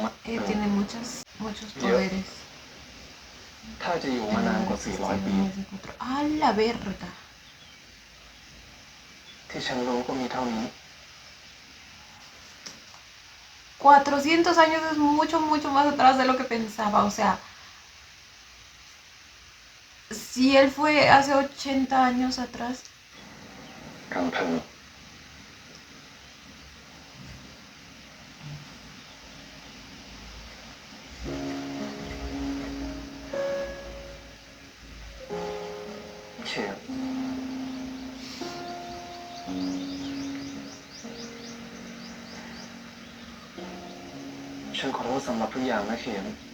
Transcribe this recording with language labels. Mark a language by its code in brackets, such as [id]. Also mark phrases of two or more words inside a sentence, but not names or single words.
[es] Tiene muchos poderes. [th] ถ้าจะอยู่มานานกว่า 400 ปี [es] ¡A la verga! [th] ที่ฉันรู้ก็มีเท่านี้ [es] 400 años es mucho más atrás de lo que pensaba. O sea, si él fue hace 80 años atrás, [th] ลำพึงเขียนฉันขอโทษสำหรับทุกอย่างนะเขียน